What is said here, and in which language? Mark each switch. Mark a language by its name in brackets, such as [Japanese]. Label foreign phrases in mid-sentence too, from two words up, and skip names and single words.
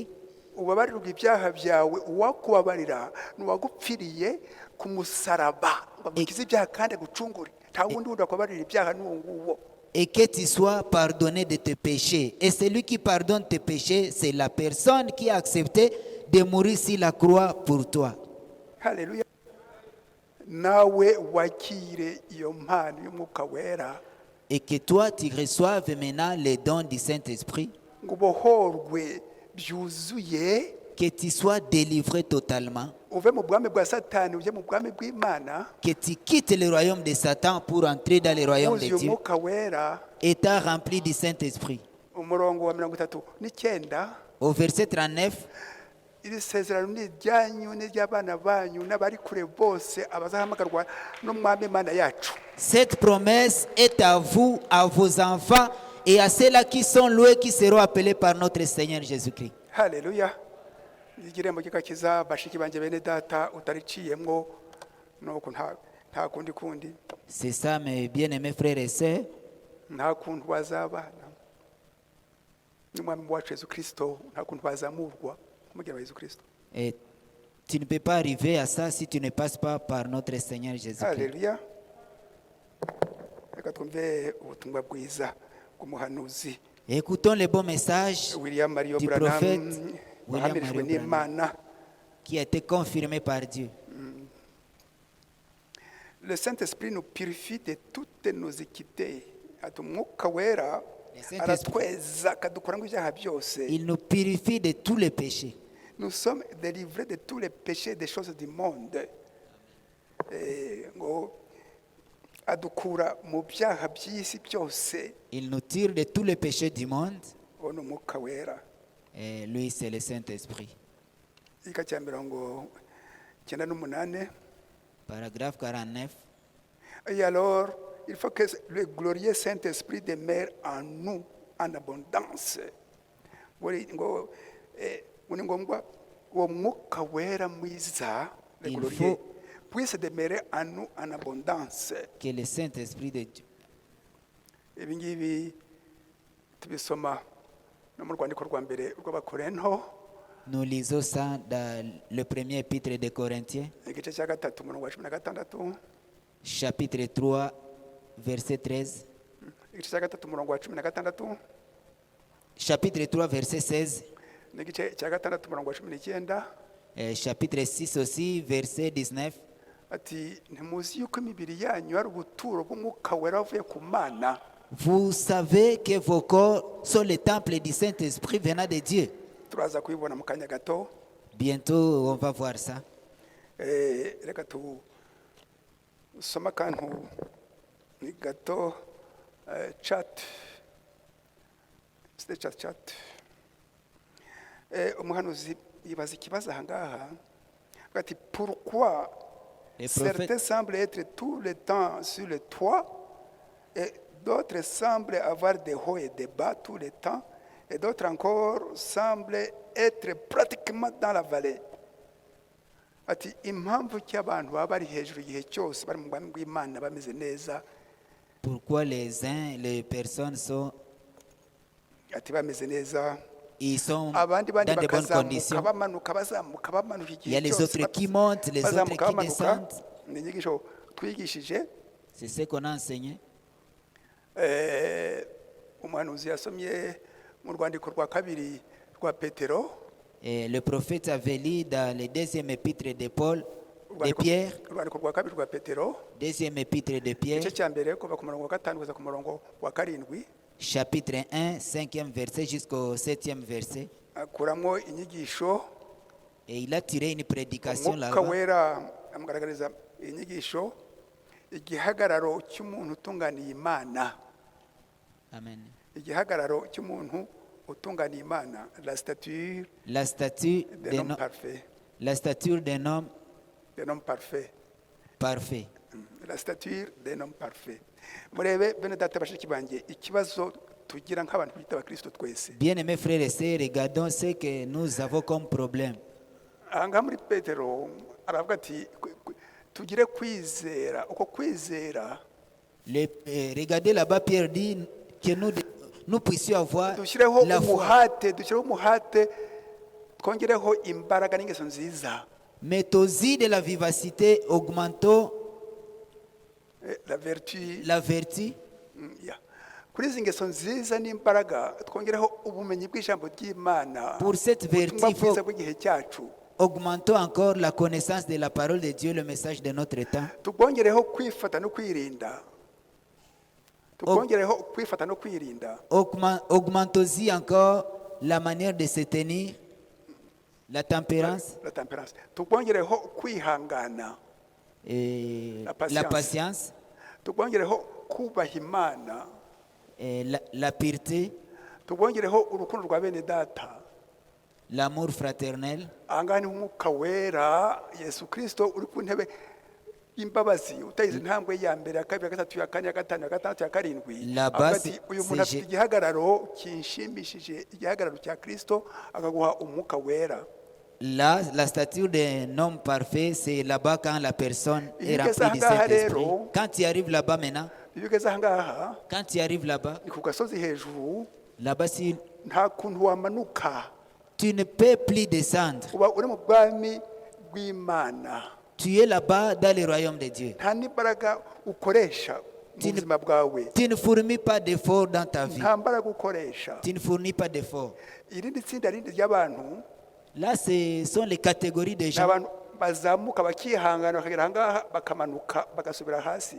[Kinyarwanda] Ubabarirwa ibyaha byawe, uwakubabarira n'uwagupfiriye ku musaraba ngo agukize ibyaha kandi agucungure. Nta wundi wakubabarira ibyaha n'uwo nguwo. [French] Et que tu sois pardonné de tes péchés. Et celui qui pardonne tes péchés, c'est la personne qui a accepté de mourir sur la croix pour toi. [Kinyarwanda] Haleluya. Nawe wakire iyo mpano y'Umwuka Wera [French] Et que toi, tu reçoives maintenant les dons du Saint-Esprit. [Kinyarwanda] ngo ubohorwe byuzuye, [French] Que tu sois délivré totalement. [Kinyarwanda] uve mu bwami bwa Satani ujye mu bwami bw'Imana, [French] Que tu quittes le royaume de Satan pour entrer dans le royaume de [Kinyarwanda] wuzuye [French] Dieu. [Kinyarwanda] Umwuka Wera. [French] Étant rempli du Saint-Esprit. [Kinyarwanda] Umurongo wa 39, [French] Au verset 39, [Kinyarwanda] iri sezerano ni iryanyu n'iry'abana banyu n'abari kure bose abazahamagarwa n'Umwami Imana yacu. [French] cette promesse est à vous, à vos enfants et à ceux-là qui sont loin, qui seront appelés par notre Seigneur Jésus-Christ. [Kinyarwanda] Haleluya. Igirembo gikakiza bashiki banje bene data utariciyemwo nuko nta kundi [French] C'est ça, mes bien-aimés frères et sœurs. [Kinyarwanda] nta kuntu wazabana n'Umwami wacu Yesu Kristo, nta kuntu wazamurwa kumugera wa Yesu Kristo. [French] Et tu ne peux pas arriver à ça si tu ne passes pas par notre Seigneur Jésus-Christ. [Kinyarwanda] Haleluya. Reka twumve ubutumwa bwiza bw'umuhanuzi [French] Écoutons le bon message William Mario du Branham prophète William [Kinyarwanda] wahamirijwe [French] Mario Branham, [Kinyarwanda] n'Imana. [French] qui a été confirmé par Dieu. Le Saint-Esprit nous purifie de toutes nos équités. [Kinyarwanda] Ati Umwuka Wera [French] Le Saint-Esprit, [Kinyarwanda] aratweza akadukura ngo ibyaha byose. [French] il nous purifie de tous les péchés. Nous sommes délivrés de tous les péchés des choses du monde. [Kinyarwanda] Ngo adukura mu byaha by'isi byose. [French] Il nous tire de tous les péchés du monde. [Kinyarwanda] Uwo ni Umwuka Wera. [French] Et lui, c'est le Saint-Esprit. [Kinyarwanda] Igika cya 98. [French] Paragraphe 49. Et alors, il faut que le glorieux Saint-Esprit demeure en nous en abondance. [Kinyarwanda] Ngo ni ngombwa uwo Mwuka Wera mwiza, [French] le Il glorieux, faut puisse demeurer en nous en abondance. que le Saint-Esprit de Dieu. [Kinyarwanda] Ibi ngibi tubisoma no mu rwandiko rwa mbere rw'Abakorinto, [French] Nous lisons ça dans le premier épître des Corinthiens, [Kinyarwanda] igice cya 3 umurongo wa 16, [French] chapitre 3, verset 13. [Kinyarwanda] igice cya 3 umurongo wa 16, [French] Chapitre 3, verset 16. [Kinyarwanda] n'igice cya 6 umurongo wa 19. [French] Et chapitre 6 aussi, verset 19. [Kinyarwanda] Ati ntimuzi yuko imibiri yanyu ari ubuturo bw'Umwuka Wera wavuye ku Mana. [French] Vous savez que vos corps sont le temple du Saint-Esprit venant de Dieu. [Kinyarwanda] Turaza kubibona mu kanya gato. [French] Bientôt, on va voir ça. [Kinyarwanda] Reka tusoma akantu ni gato. [French] Chat. [Kinyarwanda] Umuhanuzi yibaza ikibazo aha ngaha. Ati pourquoi [French] Les prophètes, certains semblent être tout le temps sur le toit et d'autres semblent avoir des hauts et des bas tout le temps et d'autres encore semblent être pratiquement dans la vallée. [Kinyarwanda] Ati impamvu ki abantu baba bari hejuru igihe cyose bari mu bwami bw'Imana bameze neza, [French] pourquoi les personnes sont, [Kinyarwanda] ati bameze neza, [French] ils sont [Kinyarwanda] abandi [French] dans de bonnes [Kinyarwanda] bakazamuka [French] conditions. [Kinyarwanda] bamanuka bazamuka bamanuka [French] Il y a [Kinyarwanda] igihe [French] les [Kinyarwanda] cyose [French] autres qui montent, les autres [Kinyarwanda] bazamuka [French] qui [Kinyarwanda] bamanuka. [French] descendent. [Kinyarwanda] Ni inyigisho twigishije. [French] C'est ce qu'on a enseigné. [Kinyarwanda] Umuhanuzi yasomye mu rwandiko rwa kabiri rwa Petero [French] Et le prophète avait lu dans le deuxième épître de Paul, de Pierre, [Kinyarwanda] urwandiko rwa kabiri rwa Petero [French] deuxième épître de Pierre, [Kinyarwanda] igice cya mbere kuva ku murongo wa 5 kugeza ku murongo wa 7 [French] chapitre 1, 5e verset jusqu'au 7e verset. [Kinyarwanda] akuramo inyigisho [French] Et il a tiré une prédication [Kinyarwanda] umwuka [French] là-bas. [Kinyarwanda] wera amugaragariza inyigisho igihagararo cy'umuntu utunganiye Imana. Amen. Igihagararo cy'umuntu utunganiye Imana, [French] la stature La statue d'un d'un homme homme, parfait, la stature d'un homme d'un homme parfait. parfait. La stature d'un homme parfait. [Kinyarwanda] Murebe bene data bashiki banjye ikibazo tugira nk'abantu bita abakristo twese. [French] Bien-aimés frères et sœurs, regardons ce que nous avons comme problème. [Kinyarwanda] Aha muri Petero aravuga ati tugire kwizera, uko kwizera [French] Regardez là-bas, Pierre dit que nous puissions avoir [Kinyarwanda] dushyireho [French] la foi. [Kinyarwanda] umuhate twongereho imbaraga n'ingeso nziza. [French] Mais aussi de la vivacité, augmentons La vertu la vertu. yeah. [Kinyarwanda] Kuri izi ngeso nziza n'imbaraga twongereho ubumenyi bw'ijambo ry'Imana. [French] Pour cette vertu, [Kinyarwanda] ubutumwa [French] il faut [Kinyarwanda] bwiza bw'igihe cyacu. [French] augmentons encore la connaissance de la parole de Dieu, le message de notre temps. [Kinyarwanda] Tubwongereho kwifata no kwirinda. Tubwongereho kwifata no kwirinda. [French] Augmentons-y encore la manière de se tenir, la tempérance, La tempérance. [Kinyarwanda] Tubwongereho kwihangana. [French] et La patience. la patience, [Kinyarwanda] Tubwongereho kubaha Imana. [French] et la pureté, [Kinyarwanda] Tubwongereho urukundo rwa bene data. [French] l'amour fraternel. [Kinyarwanda] Ahangaha ni umwuka wera Yesu Kristo uri ku ntebe y'imbabazi utayize intambwe ya mbere ya kabiri ya gatatu ya kane ya gatanu ya gatandatu ya karindwi. [French] La [Kinyarwanda] Avuga [French] base, [Kinyarwanda] ati uyu muntu afite igihagararo kinshimishije, igihagararo cya Kristo akaguha umwuka wera. [French] Là, la stature d'un homme parfait, c'est là-bas quand la personne est Il remplie du [Kinyarwanda] ugeze ahangaha [French] Saint-Esprit. [Kinyarwanda] rero, [French] Quand tu arrives là-bas maintenant, [Kinyarwanda] iyo ugeze ahangaha [French] quand tu arrives là-bas, [Kinyarwanda] ni ku gasozi hejuru, [French] là-bas, si [Kinyarwanda] nta kuntu wamanuka, [French] tu ne peux plus descendre. [Kinyarwanda] uba uri mu bwami bw'Imana. [French] Tu es là-bas dans le royaume de Dieu. [Kinyarwanda] Nta n'imbaraga ukoresha mu buzima bwawe, [French] Tu ne fournis pas d'efforts dans ta vie. [Kinyarwanda] nta mbaraga ukoresha. [French] Tu ne fournis pas d'efforts. [Kinyarwanda] Irindi tsinda rindi ry'abantu [French] Là, ce sont les catégories de [Kinyarwanda] ni [French] gens. [Kinyarwanda] abantu bazamuka bakihangana bakagera ahangaha bakamanuka bagasubira hasi,